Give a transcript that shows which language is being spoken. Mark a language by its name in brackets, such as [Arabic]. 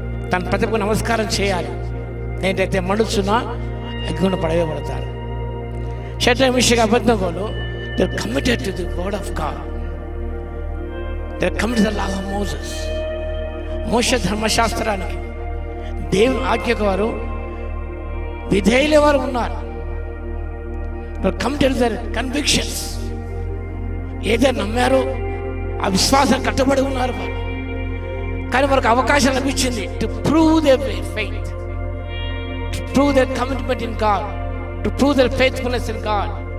[Telugu] తన ప్రతిభకు నమస్కారం చేయాలి, నేనైతే మండుచున్నా అగ్నిగుండ పడవేయబడతారు. [English] Shadrach Meshach అబేద్నెగోలు they are committed to the word of God. They are committed to the law of Moses. [Telugu] మోషే ధర్మశాస్త్రానికి దేవుని ఆజ్ఞకు వారు విధేయులే వారు ఉన్నారు. [English] committed their convictions, [Telugu] ఏదైనా నమ్మారో ఆ విశ్వాసం కట్టుబడి ఉన్నారు వారు. కానీ వారికి అవకాశం లభించింది [English] To prove their faith, to prove their commitment in God, to prove their faithfulness in God.